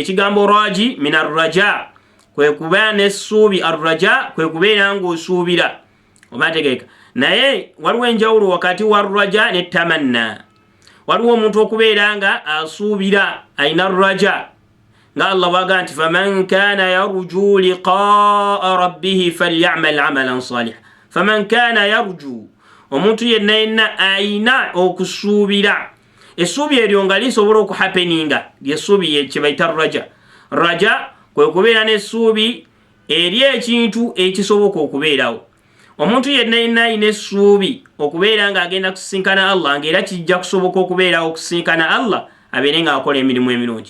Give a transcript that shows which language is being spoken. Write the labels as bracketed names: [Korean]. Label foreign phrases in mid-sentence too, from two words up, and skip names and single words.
[Ganda] Ekigambo [Arabic] راجي من الرجاء, [Ganda] kwe kubeera n'essuubi. Arraja kwe kubeera ng'osuubira, oba ntegeeka. Naye waliwo enjawulo wakati wa raja ne tamanna. Waliwo omuntu okubeera nga asuubira, ayina raja, nga Allah waga nti [Arabic] فمن كان يرجو لقاء ربه فليعمل عملا صالحا. فمن كان يرجو, [Ganda] omuntu yenna ayina okusuubira. Essuubi eryo nga lisobola okuhappeninga lyessuubi kye bayita raja. Raja kwe kubeera n'essuubi eri ekintu ekisoboka okubeerawo. Omuntu yenna ayina essuubi okubeera nga agenda kusisinkana Allah, ng'era kijja kusoboka okubeerawo okusinkana Allah, abeere nga akola emirimu emirungi.